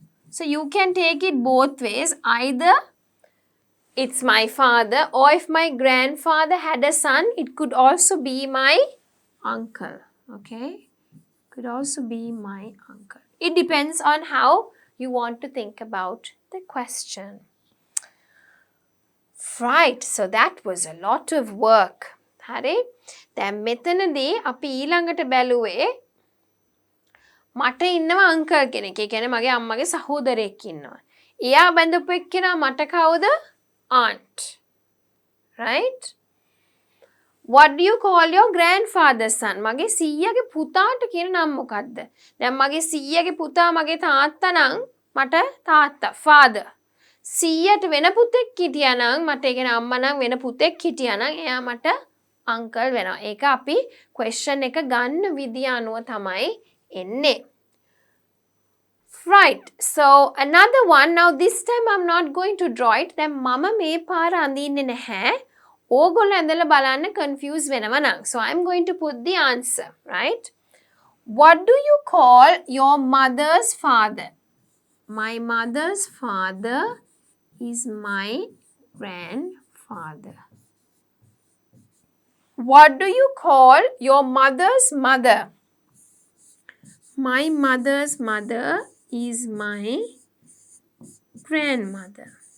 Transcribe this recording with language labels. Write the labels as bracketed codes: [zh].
[en] So, you can take it both ways. Either it's my father, or if my grandfather had a son, it could also be my uncle. Okay? Could also be my uncle. It depends on how you want to think about the question. Right, so that was a lot of work. [si] හරි? දැන් මෙතනදී අපි ඊළඟට බැලුවේ මට ඉන්නවා uncle කෙනෙක්. ඒ කියන්නේ මගේ අම්මගේ සහෝදරයෙක් ඉන්නවා. එයා බඳපු එක්කෙනා මට කවුද? Aunt. Right? [en] What do you call your grandfather's son? [si] මගේ සීයාගේ පුතාට කියන නම මොකද්ද? දැන් මගේ සීයාගේ පුතා මගේ තාත්තා නම් මට තාත්තා, father. සීයාට වෙන පුතෙක් හිටියා නම් මට ඒ කියන්නේ අම්මා නම් වෙන පුතෙක් හිටියා නම් එයා මට uncle වෙනවා. ඒක අපි question එක ගන්න විදිය අනුව තමයි එන්නේ. [en] Right. So another one. Now this time I'm not going to draw it. [si] දැන් මම මේ පාර අඳින්නේ නැහැ. ඕගොල්ලෝ ඇඳලා බලන්න confuse වෙනවා නම්. [en] So I'm going to put the answer, right? What do you call your mother's father? My mother's father is my grandfather. What do you call your mother's mother? My mother's mother is my grandmother.